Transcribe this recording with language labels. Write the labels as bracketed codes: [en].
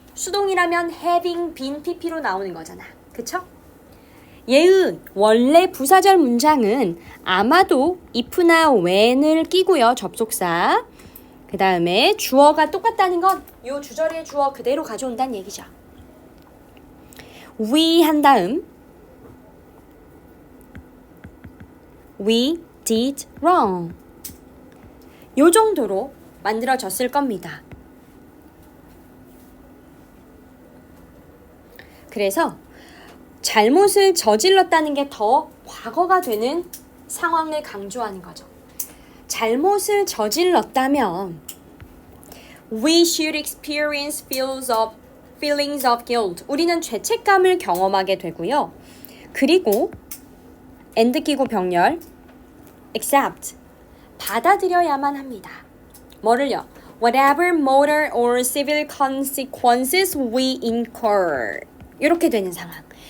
[ko] 수동이라면 having been pp로 나오는 거잖아. 그쵸? 얘의 원래 부사절 문장은 아마도 if나 when을 끼고요. 접속사. 그 다음에 주어가 똑같다는 건 이 주절의 주어 그대로 가져온다는 얘기죠. [en] we [ko] 한 다음 [en] we did wrong. [ko] 요 정도로 만들어졌을 겁니다. 그래서 잘못을 저질렀다는 게 더 과거가 되는 상황을 강조하는 거죠. 잘못을 저질렀다면 [en] we should experience feelings of guilt. [ko] 우리는 죄책감을 경험하게 되고요. 그리고 and 끼고 병렬 accept. 받아들여야만 합니다. 뭐를요? [en] Whatever moral or civil consequences we incur. [ko] 이렇게 되는 상황.